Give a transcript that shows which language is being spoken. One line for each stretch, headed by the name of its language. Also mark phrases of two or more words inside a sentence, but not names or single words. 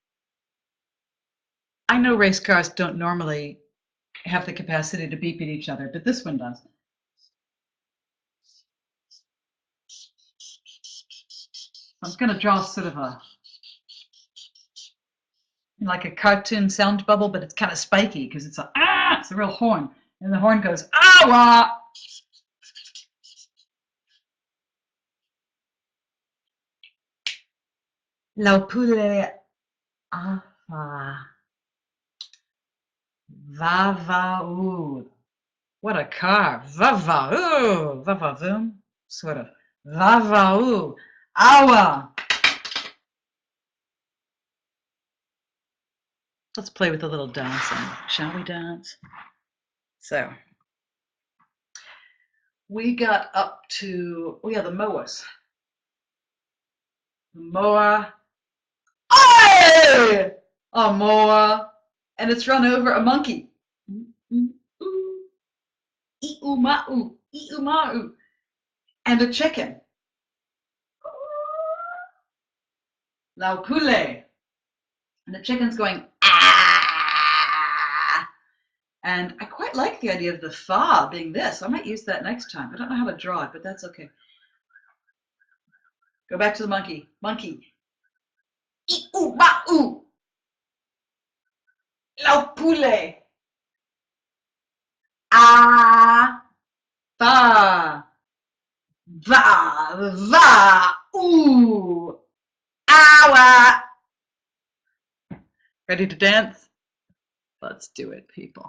English: I know race cars don't normally have the capacity to beep at each other, but this one does. I'm going to draw sort of like a cartoon sound bubble, but it's kind of spiky because it's it's a real horn. And the horn goes,
Samoan: awa! Laupule afa. Vavau.
English: What a car. Vavau. Vavavoom. Sort of.
Samoan: Vavau. Awa.
English: Let's play with a little dancing. Shall we dance? So, we got up to, the mowers. The mower. Aye! A mower. And it's run over a monkey.
Samoan: I'u-ma'u, i'u-ma'u.
English: And a chicken. Laupule. And the chicken's going, ah! And I quite like the idea of the fa being this. I might use that next time. I don't know how to draw it, but that's okay. Go back to the monkey. Monkey.
Samoan: I'u-ma'u. Laupule. Ah. Fa. Va. Va. Ooh. Awa.
English: Ready to dance? Let's do it, people.